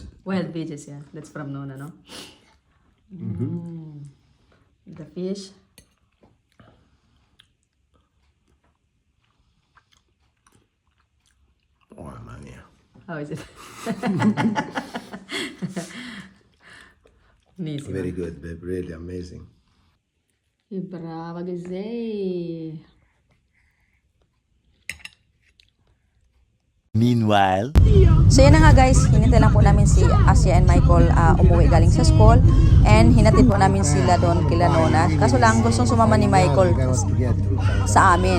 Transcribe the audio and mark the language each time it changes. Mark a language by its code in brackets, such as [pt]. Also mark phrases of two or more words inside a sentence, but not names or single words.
[en] Wild veggies, yeah. That's from Nona, no? The fish. [it] Oh, mamma mia. [en] How is it? Amazing. Very good, babe. Really amazing. [it] Brava che sei. [en] Meanwhile, [tl] So yan na nga guys, hinintay lang po namin si Asia and Michael umuwi galing sa school. And hinatid po namin sila doon kila Nona. Kaso lang gustong sumama ni Michael sa amin.